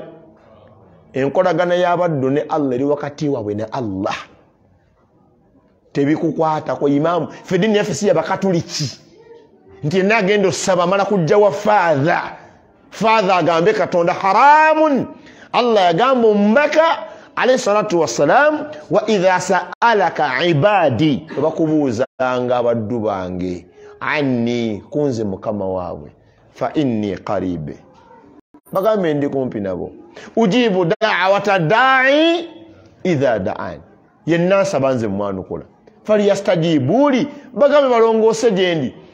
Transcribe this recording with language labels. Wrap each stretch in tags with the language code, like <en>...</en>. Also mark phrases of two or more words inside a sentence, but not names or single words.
<lg>Enkolagana y'abaddu ne Allah eri wakati waabwe ne Allah tebikukwatako. Imaamu ffe eddiini yaffe si yabakatuliki nti yenna agenda osaba amala kujja wa faadha agambe Katonda haramun. Allah yagamba omubaka</lg> <ar>عليه الصلاة والسلام وإذا سألك عبادي,</ar> <lg>bakubuuzanga abaddu bange anni kunze mukama waabwe</lg> <ar>فإني قريب,</ar> <lg>bagambe ndi kumpi nabo.</lg> <ar>أجيب دعوة الداع إذا دعان, yenna nsaba nze mwanukula.</ar> <lg>Falyastajibuuli, bagambe balongoose gye ndi.</lg>